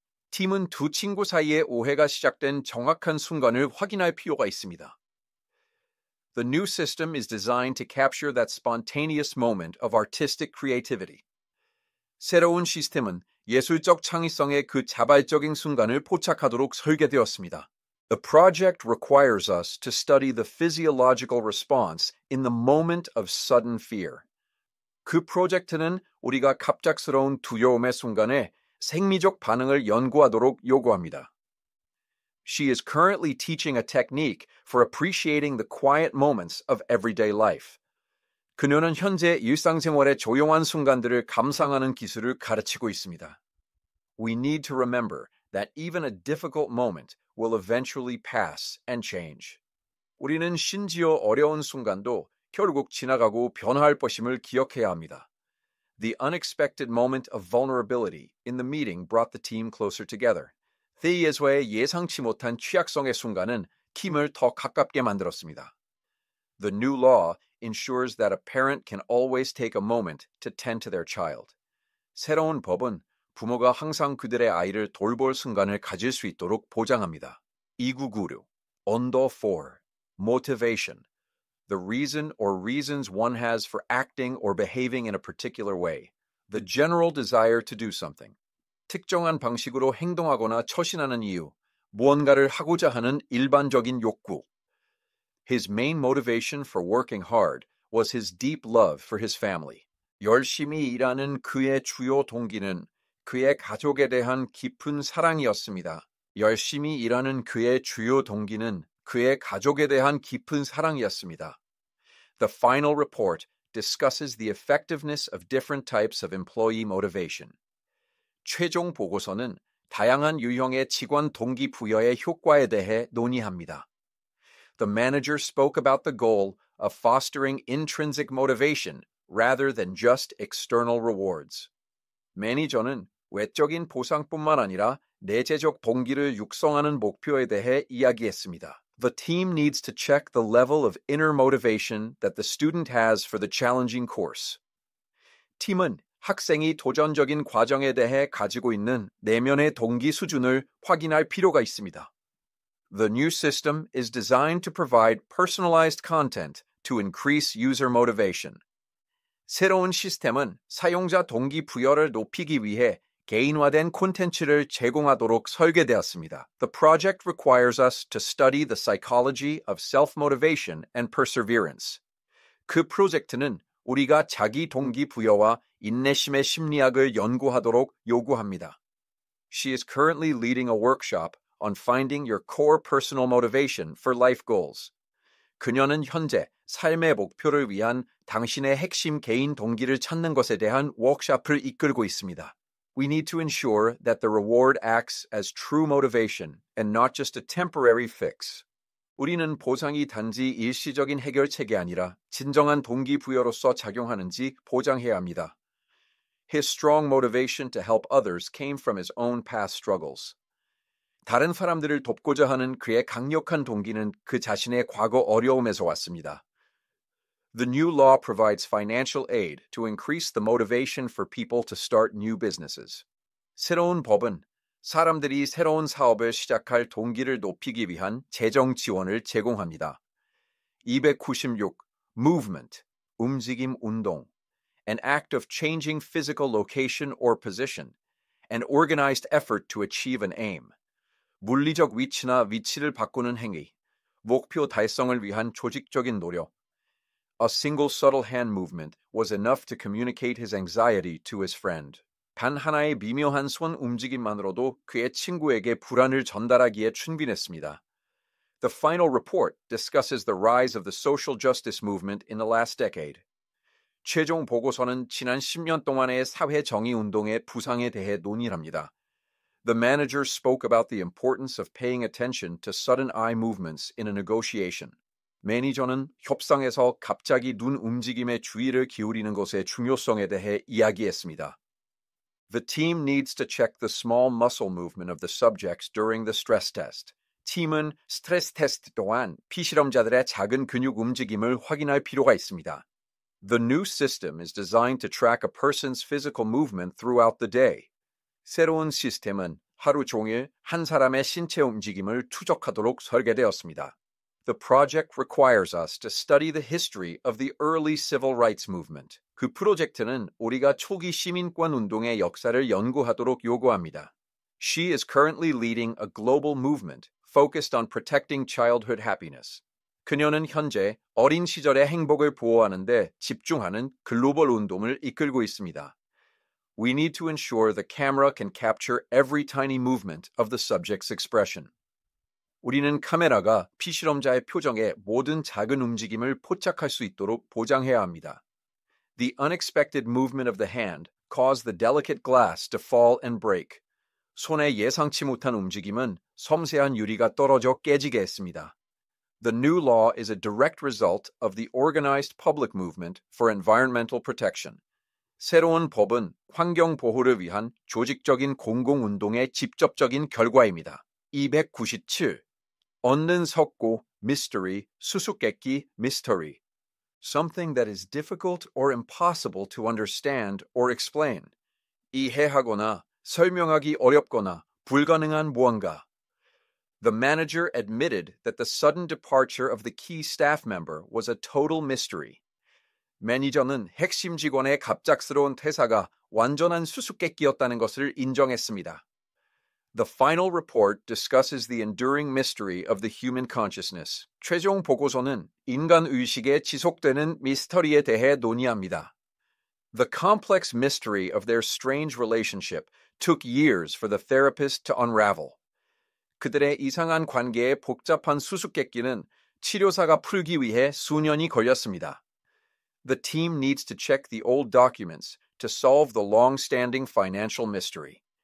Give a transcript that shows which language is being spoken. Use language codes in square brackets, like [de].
[ko] 팀은 두 친구 사이의 오해가 시작된 정확한 순간을 확인할 필요가 있습니다. [en] The new system is designed to capture that spontaneous moment of artistic creativity. [ko] 새로운 시스템은 예술적 창의성의 그 자발적인 순간을 포착하도록 설계되었습니다. [en] The project requires us to study the physiological response in the moment of sudden fear. [ko] 그 프로젝트는 우리가 갑작스러운 두려움의 순간에 생리적 반응을 연구하도록 요구합니다. [en] She is currently teaching a technique for appreciating the quiet moments of everyday life. [ko] 그녀는 현재 일상생활의 조용한 순간들을 감상하는 기술을 가르치고 있습니다. [en] We need to remember that even a difficult moment will eventually pass and change. [ko] 우리는 심지어 어려운 순간도 결국 지나가고 변화할 것임을 기억해야 합니다. [en] The unexpected moment of vulnerability in the meeting brought the team closer together. [ko] 회의에서의 예상치 못한 취약성의 순간은 팀을 더 가깝게 만들었습니다. [en] The new law ensures that a parent can always take a moment to tend to their child. [ko] 새로운 법은 부모가 항상 그들의 아이를 돌볼 순간을 가질 수 있도록 보장합니다. [en] 2996. Ondo 4. Motivation. The reason or reasons one has for acting or behaving in a particular way. The general desire to do something. [ko] 특정한 방식으로 행동하거나 처신하는 이유, 무언가를 하고자 하는 일반적인 욕구. [en] His main motivation for working hard was his deep love for his family. [ko] 열심히 일하는 그의 주요 동기는 그의 가족에 대한 깊은 사랑이었습니다. 열심히 일하는 그의 주요 동기는 그의 가족에 대한 깊은 사랑이었습니다. [en] The final report discusses the effectiveness of different types of employee motivation. [ko] 최종 보고서는 다양한 유형의 직원 동기부여의 효과에 대해 논의합니다. [en] The manager spoke about the goal of fostering intrinsic motivation rather than just external rewards. [ko] 매니저는 외적인 보상뿐만 아니라 내재적 동기를 육성하는 목표에 대해 이야기했습니다. [en] The team needs to check the level of inner motivation that the student has for the challenging course. [ko] 팀은 학생이 도전적인 과정에 대해 가지고 있는 내면의 동기 수준을 확인할 필요가 있습니다. [en] The new system is designed to provide personalized content to increase user motivation. [ko] 새로운 시스템은 사용자 동기부여를 높이기 위해 개인화된 콘텐츠를 제공하도록 설계되었습니다. [en] The project requires us to study the psychology of self-motivation and perseverance. [ko] 그 프로젝트는 우리가 자기 동기부여와 인내심의 심리학을 연구하도록 요구합니다. [en] She is currently leading a workshop on finding your core personal motivation for life goals. [ko] 그녀는 현재 삶의 목표를 위한 당신의 핵심 개인 동기를 찾는 것에 대한 워크숍을 이끌고 있습니다. [en] We need to ensure that the reward acts as true motivation and not just a temporary fix. [ko] 우리는 보상이 단지 일시적인 해결책이 아니라 진정한 동기부여로서 작용하는지 보장해야 합니다. [en] His strong motivation to help others came from his own past struggles. [ko] 다른 사람들을 돕고자 하는 그의 강력한 동기는 그 자신의 과거 어려움에서 왔습니다. [en] The new law provides financial aid to increase the motivation for people to start new businesses. [ko] 새로운 법은 사람들이 새로운 사업을 시작할 동기를 높이기 위한 재정 지원을 제공합니다. 296. Movement, 움직임 운동. [en] An act of changing physical location or position. An organized effort to achieve an aim. [ko] 물리적 위치나 위치를 바꾸는 행위. 목표 달성을 위한 조직적인 노력. [en] A single subtle hand movement was enough to communicate his anxiety to his friend. [ko] 단 하나의 미묘한 손 움직임만으로도 그의 친구에게 불안을 전달하기에 충분했습니다. [en] The final report discusses the rise of the social justice movement in the last decade. [ko] 최종 보고서는 지난 10년 동안의 사회 정의 운동의 부상에 대해 논의합니다. [en] The manager spoke about the importance of paying attention to sudden eye movements in a negotiation. [ko] 매니저는 협상에서 갑자기 눈 움직임에 주의를 기울이는 것의 중요성에 대해 이야기했습니다. [en] The team needs to check the small muscle movement of the subjects during the stress test. [ko] 팀은 스트레스 테스트 동안 피실험자들의 작은 근육 움직임을 확인할 필요가 있습니다. [en] The new system is designed to track a person's physical movement throughout the day. [ko] 새로운 시스템은 하루 종일 한 사람의 신체 움직임을 추적하도록 설계되었습니다. [en] The project requires us to study the history of the early civil rights movement. [ko] 그 프로젝트는 우리가 초기 시민권 운동의 역사를 연구하도록 요구합니다. [en] She is currently leading a global movement focused on protecting childhood happiness. [ko] 그녀는 현재 어린 시절의 행복을 보호하는 데 집중하는 글로벌 운동을 이끌고 있습니다. [en] We need to ensure the camera can capture every tiny movement of the subject's expression. [ko] 우리는 카메라가 피실험자의 표정의 모든 작은 움직임을 포착할 수 있도록 보장해야 합니다. [en] The unexpected movement of the hand caused the delicate glass to fall and break. [ko] 손의 예상치 못한 움직임은 섬세한 유리가 떨어져 깨지게 했습니다. [en] The new law is a direct result of the organized public movement for environmental protection. [ko] 새로운 법은 환경 보호를 위한 조직적인 공공운동의 직접적인 결과입니다. 297. 얻는 석고, mystery, 수수께끼, mystery. [en] Something that is difficult or impossible to understand or explain. [ko] 이해하거나 설명하기 어렵거나 불가능한 무언가. [en] The manager admitted that the sudden departure of the key staff member was a total mystery. [ko] 매니저는 핵심 직원의 갑작스러운 퇴사가 완전한 수수께끼였다는 것을 인정했습니다. [en] The final report discusses the enduring mystery of the human consciousness. [ko] 최종 보고서는 인간 의식의 지속되는 미스터리에 대해 논의합니다. [en] The complex mystery of their strange relationship took years for the therapist to unravel. [ko] 그들의 이상한 관계의 복잡한 수수께끼는 치료사가 풀기 위해 수년이 걸렸습니다. [en] The team needs to check the old documents to solve the long-standing financial mystery.